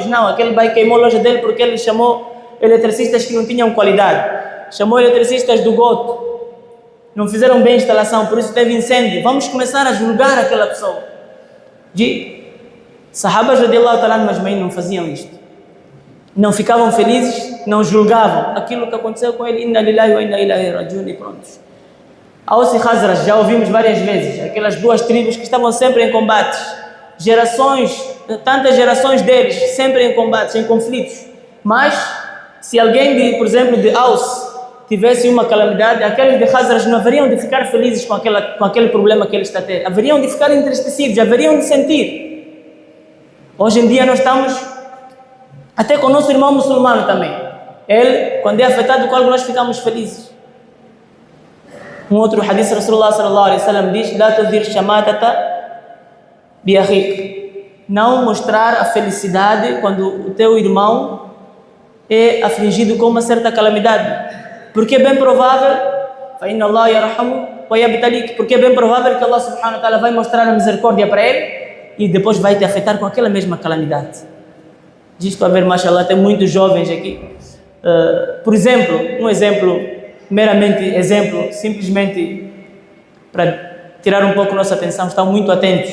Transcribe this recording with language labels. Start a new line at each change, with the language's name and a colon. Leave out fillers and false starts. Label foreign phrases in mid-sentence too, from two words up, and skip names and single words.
Portuguese: Não, aquele vai queimou a loja dele porque ele chamou eletricistas que não tinham qualidade, chamou eletricistas do goto, não fizeram bem a instalação, por isso teve incêndio. Vamos começar a julgar aquela pessoa. Sahabas
Arabic: رضي الله تعالى
Portuguese: mas não faziam isto. Não ficavam felizes, não julgavam aquilo que aconteceu com ele.
Arabic: إنا لله وإنا إليه راجعون,
Portuguese: e prontos. Aws e Khazraj, já ouvimos várias vezes, aquelas duas tribos que estavam sempre em combates, tantas gerações deles, sempre em combates, em conflitos. Mas, se alguém, por exemplo, de Aws tivesse uma calamidade, aqueles de Khazraj não haveriam de ficar felizes com aquele problema que ele está a ter, haveriam de ficar entristecidos, haveriam de sentir. Hoje em dia nós estamos, até com o nosso irmão muçulmano também, ele, quando é afetado com algo, nós ficamos felizes. Um outro hadith,
Arabic: رسول الله صلى الله عليه وسلم
Portuguese: diz:
Arabic: لا تظهر الشماتة بأخيك.
Portuguese: Não mostrar a felicidade quando o teu irmão é afligido com uma certa calamidade. Porque é bem provável,
Arabic: فَإِنَّ اللَّهَ يَرْحَمُ وَيَبْتَلِيكَ,
Portuguese: porque é bem provável que
Arabic: الله سبحانه وتعالى
Portuguese: vai mostrar a misericórdia para ele e depois vai te afetar com aquela mesma calamidade. Diz para ver, mashallah, tem muitos jovens aqui. Por exemplo, um exemplo, simplesmente para tirar um pouco nossa atenção, estão muito atentos.